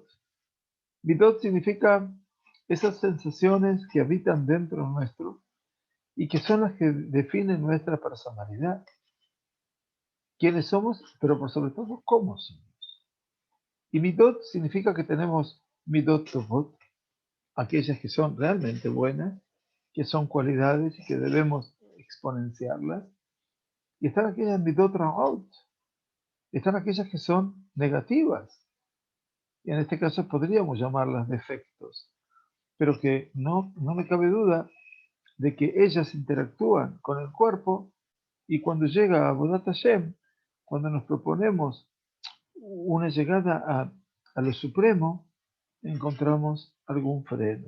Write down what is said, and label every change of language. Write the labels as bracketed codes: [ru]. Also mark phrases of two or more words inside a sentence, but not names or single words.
[es] Midot significa esas sensaciones que habitan dentro nuestro y que son las que definen nuestra personalidad, quiénes somos, pero por sobre todo cómo somos. Y midot significa que tenemos [he] מידות טובות, [es] aquellas que son realmente buenas, que son cualidades y que debemos exponenciarlas, y están aquellas [he] מידות רעות, [es] están aquellas que son negativas, y en este caso podríamos llamarlas defectos, pero que no me cabe duda de que ellas interactúan con el cuerpo y cuando llega a [he] עבודת השם, [es] cuando nos proponemos una llegada a lo supremo, encontramos algún freno.